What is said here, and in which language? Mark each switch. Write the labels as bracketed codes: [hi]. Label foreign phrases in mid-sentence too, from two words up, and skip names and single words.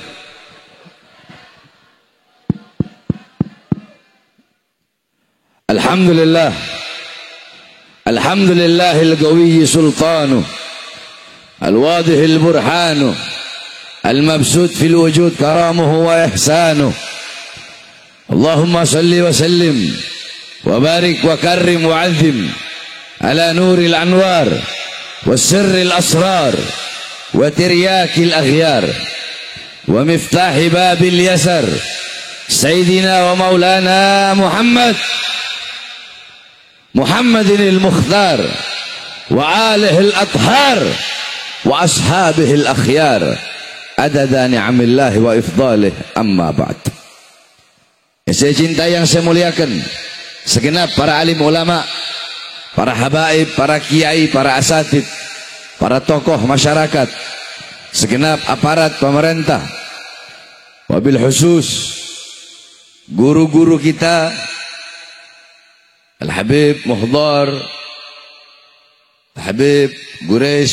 [ar] الحمد لله، الحمد لله القوي سلطانه، الواضح برهانه، المبسوط في الوجود كرمه وإحسانه. اللهم صل وسلم وبارك وكرم وعظم على نور الأنوار والسر الأسرار وترياك الأغيار ومفتاح باب اليسر سيدنا ومولانا محمد المختار وآله الأطهار وأصحابه الأخيار عدد نعم الله وإفضاله أما بعد. [id] Yang saya cintai, yang saya muliakan, segenap para alim ulama, para habaib, para kiai, para asatid, para tokoh masyarakat, segenap aparat pemerintah, [ar] wabil khusus [id] guru-guru kita, Al-Habib Muhdar, Al-Habib Quraish